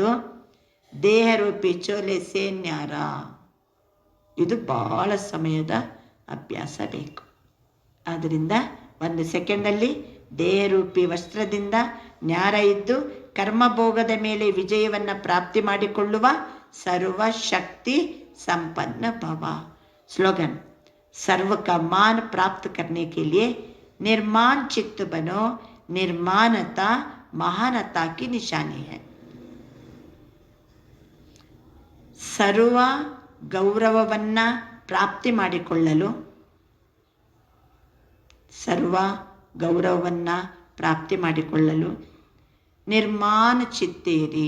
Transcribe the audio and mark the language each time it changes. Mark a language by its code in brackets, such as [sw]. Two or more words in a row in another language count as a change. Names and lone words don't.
[hi] देहरूपी चोले से न्यारा. [kn] ಇದು ಭಾಳ ಸಮಯದ ಅಭ್ಯಾಸ ಬೇಕು. ಆದ್ದರಿಂದ ಒಂದು ಸೆಕೆಂಡಲ್ಲಿ ದೇಹರೂಪಿ ವಸ್ತ್ರದಿಂದ ನ್ಯಾರ ಇದ್ದು ಕರ್ಮಭೋಗದ ಮೇಲೆ ವಿಜಯವನ್ನು ಪ್ರಾಪ್ತಿ ಮಾಡಿಕೊಳ್ಳುವ ಸರ್ವಶಕ್ತಿ [hi] संपन्न भव। स्लोगन, सर्व का मान प्राप्त करने के लिए निर्माण चित्त बनो, निर्माणता महानता की निशानी है। [kn] ಸರ್ವ ಗೌರವವನ್ನು ಪ್ರಾಪ್ತಿ ಮಾಡಿಕೊಳ್ಳಲು, ಸರ್ವ ಗೌರವವನ್ನು ಪ್ರಾಪ್ತಿ ಮಾಡಿಕೊಳ್ಳಲು ನಿರ್ಮಾಣ ಚಿತ್ತೇರಿ.